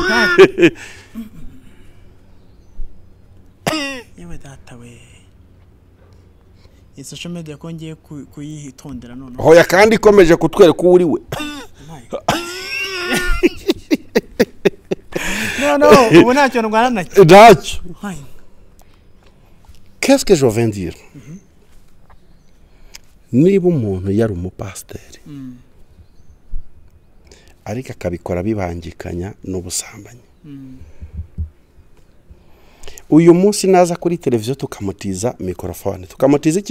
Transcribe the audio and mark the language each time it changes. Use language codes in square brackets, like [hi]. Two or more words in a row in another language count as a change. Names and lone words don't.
[rw] yewe data we [en] social media [rw] kongeye kuyitondera none hoya kandi ikomeje kutwereka uri we no ubu ntacyo ndwana nacyo [fr] qu'est-ce que je viens dire [rw] niba umuntu yari umupasiteri ariko akabikora bibangikanya n'ubusambanyi uyu munsi naza kuri televiziyo tukamutiza mikrofone tukamutiza iki